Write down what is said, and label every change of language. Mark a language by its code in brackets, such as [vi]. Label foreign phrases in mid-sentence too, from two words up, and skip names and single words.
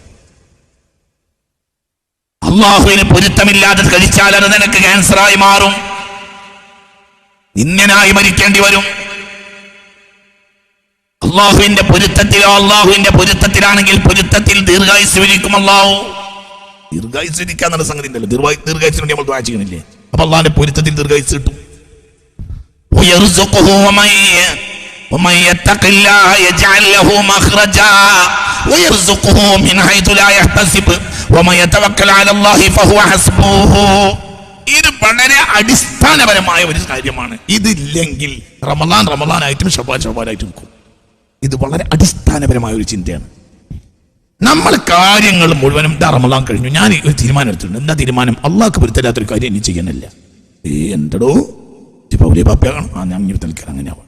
[ml] അള്ളാഹുവിന് പൊരുത്തമില്ലാതെ കഴിച്ചാൽ അത് നിനക്ക് ക്യാൻസറായി മാറും, നിന്യനായി മരിക്കേണ്ടി വരും. അള്ളാഹുവിന്റെ പൊരുത്തത്തിലാണെങ്കിൽ പൊരുത്തത്തിൽ ദീർഘായുസ്വരിക്കും അള്ളാഹു. ദീർഘായുസ്വരിക്കാന്നുള്ള സംഗതി ഉണ്ടല്ലോ, ദീർഘായുസിന് വേണ്ടി നമ്മൾ ദുആ ചെയ്യുന്നില്ലേ? അപ്പൊ അള്ളാഹിന്റെ പൊരുത്തത്തിൽ ദീർഘായുസ് കിട്ടും. [ar] ومن يتق الله يجعل له مخرجا ويرزقه من حيث لا يحتسب ومن يتوكل على الله فهو حسبه. [ml] ഇത് വളരെ അടിസ്ഥാനപരമായ ഒരു കാര്യമാണ്. ഇതില്ലെങ്കിൽ റമളാനായിട്ടും ശഅബാനായിട്ടും നിൽക്കും. ഇത് വളരെ അടിസ്ഥാനപരമായ ഒരു ചിന്തയാണ്. നമ്മൾ കാര്യങ്ങൾ മുഴുവനും റമളാൻ കഴിഞ്ഞു, ഞാൻ ഒരു തീരുമാനം എടുത്തിട്ടുണ്ട്. എന്താ തീരുമാനം? അള്ളാഹ്ക്ക് പൊരുത്തല്ലാത്തൊരു കാര്യം ഇനി ചെയ്യാനില്ല. എന്തടോ വലിയ പാപ്പയാണ്, ഞാൻ തൽക്കാലം അങ്ങനെയാവും.